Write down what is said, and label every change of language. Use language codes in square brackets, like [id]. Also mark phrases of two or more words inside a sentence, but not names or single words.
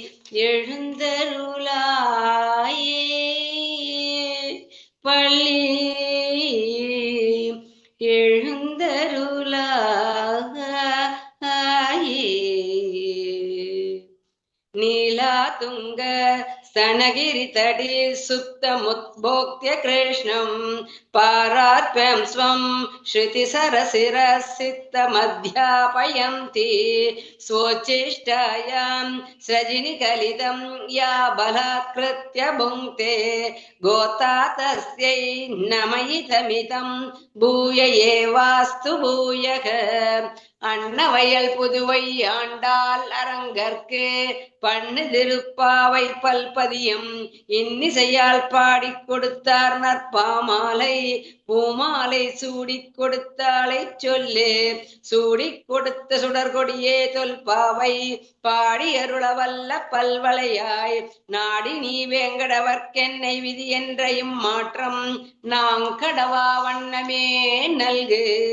[ta] எழுந்தருளாயே பள்ளி எழுந்தருளாயே [sa] नीला तुङ्ग स्तनगिरि तटे सुप्तमुद्भोक्त्य कृष्णं पारात्म्यं स्वं श्रुतिसरसिरसित्तमध्यापयन्ति स्वोच्चिष्टायां सृजिनिकलितं या बलात्कृत्य भुङ्क्ते गोता तस्यै नमयितमितं भूय एवास्तु भूयः [ta] அன்னவயல் புதுவை ஆண்டாள் அரங்கற்கு பண்ணு திருப்பாவை பல்பதியம் இன்னிசையால் பாடிக் கொடுத்தார் நற்பாமாலை பூமாலை சூடிக் கொடுத்தாளை சொல்லு சூடிக் கொடுத்த சுடர்கொடியே தொல்பாவை பாடி அருளவல்ல பல்வளையாய் நாடி நீ வேங்கடவர்க்கென்னை விதி என்றையும் மாற்றம் நாங்கடவா வண்ணமே நல்கு